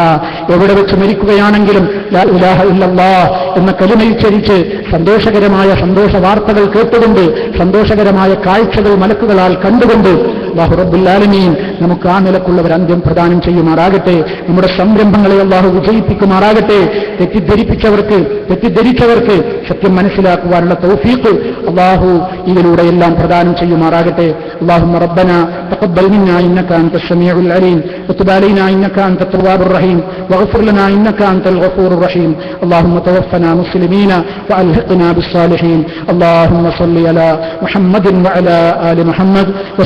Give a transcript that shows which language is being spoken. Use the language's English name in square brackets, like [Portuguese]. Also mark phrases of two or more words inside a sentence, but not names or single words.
[Malayalam] എവിടെ വെച്ച് മരിക്കുകയാണെങ്കിലും [Arabic] لا إله إلا الله [Malayalam] എന്ന കലിമയുച്ചരിച്ച് സന്തോഷകരമായ സന്തോഷ വാർത്തകൾ കേട്ടുകൊണ്ട്, സന്തോഷകരമായ കാഴ്ചകൾ മലക്കുകളാൽ കണ്ടുകൊണ്ട് [Arabic] الله رب العالمين [Malayalam] നമുക്ക് ആ നിലക്കുള്ള ഒരു അന്ത്യം പ്രദാനം ചെയ്യുമാറാകട്ടെ. നമ്മുടെ സംരംഭങ്ങളെ അല്ലാഹു വിജയിപ്പിക്കുമാറാകട്ടെ. തെറ്റിദ്ധരിച്ചവർക്ക് സത്യം മനസ്സിലാക്കുവാനുള്ള തൗഫീഖ് അല്ലാഹു ഇതിലൂടെയെല്ലാം പ്രദാനം ചെയ്യുമാറാകട്ടെ. [Arabic] اللهم ربنا تقبل منا إنك أنت السميع العليم وتب علينا إنك أنت التواب الرحيم واغفر لنا إنك أنت الغفور الرحيم. اللهم توفنا مسلمين وألحقنا بالصالحين. اللهم صل على محمد وعلى آل محمد.